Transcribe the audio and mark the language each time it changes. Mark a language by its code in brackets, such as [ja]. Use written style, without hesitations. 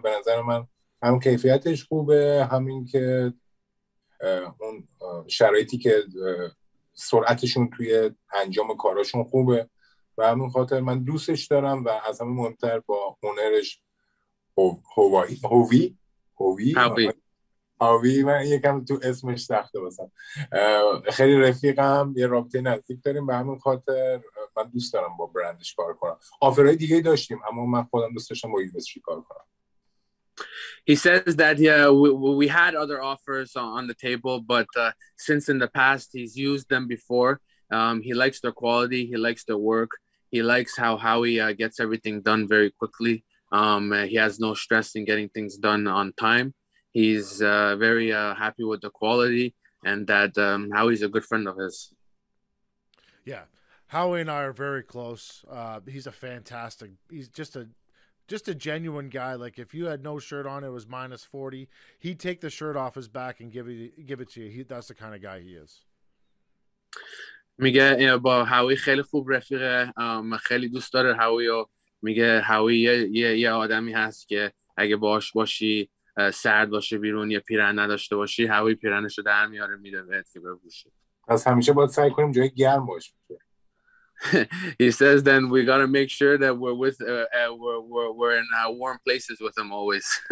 [fa] به نظر من هم کیفیتش خوبه، همین که اون شرایطی که سرعتشون توی انجام کاراشون خوبه و همین خاطر من دوستش دارم و از همه مهمتر با اونرش هاوی من یکم تو اسمش سخته باسم، خیلی رفیقم، یه رابطه نزدیک داریم و همین خاطر من دوست دارم با برندش کار کنم. آفرهای دیگه داشتیم اما من خودم دوست داشتم با USG کار کنم. [en] He says that we had other offers on the table, but since in the past he's used them before, he likes their quality, he likes their work, he likes how Howie gets everything done very quickly. He has no stress in getting things done on time. He's very happy with the quality, and that Howie's a good friend of his. Yeah, Howie and I are very close. He's he's just a genuine guy. Like if you had no shirt on, it was -40, he'd take the shirt off his back and give it to you. That's the kind of guy he is. [fa] میگه با هاوی خیلی خوب رفیقه، خیلی دوست داره هاوی و میگه هاوی یه آدمی هست که اگه باش باشی سرد باشه بیرون، یه پیرن نداشته باشی، هاوی پیرنشو در میاره میده بهت که بپوشی. پس همیشه باید سعی کنیم جای گرم باشه. [en] He says then we got to make sure that we're in warm places with him always.